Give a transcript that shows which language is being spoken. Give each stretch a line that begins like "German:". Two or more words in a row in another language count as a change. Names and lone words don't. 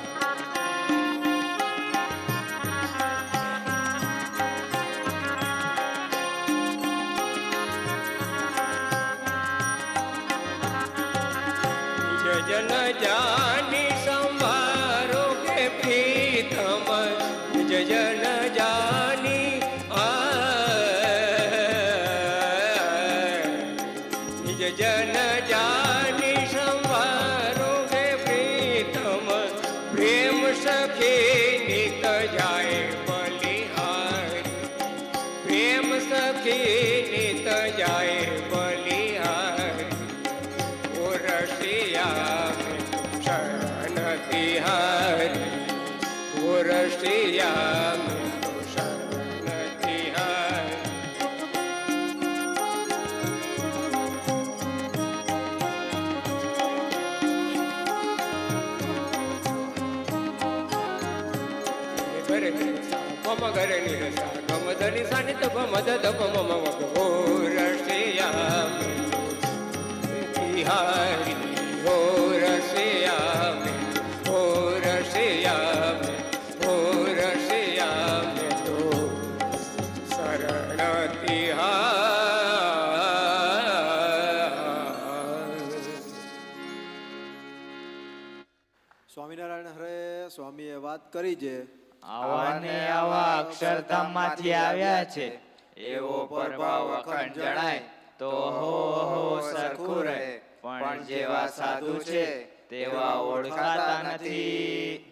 Hindi: निज जन जानी संभारो के प्रीतम निज जन जानी निज जन जानी संभारो के प्रीतम प्रेम सखी नित जाए बलिहारी प्रेम सखी नित जाए बलिहारी पुरसिया में शरण तिहारी पुरसिया में शरण तिहारी गरे पम गरे निरसा गम धनि सानि तप मद तप मम वग हो रसिया में तिहारी हो रसिया में हो रसिया में हो रसिया में तो शरण तिहारी
Gujarati: સ્વામિનારાયણ હરે સ્વામીએ વાત કરી છે, આવા ને આવા અક્ષરધામમાંથી આવ્યા છે, એવો પ્રભાવ અખંડ જણાય તો હો સરખું રહે, પણ જેવા સાધુ છે તેવા ઓળખાતા નથી.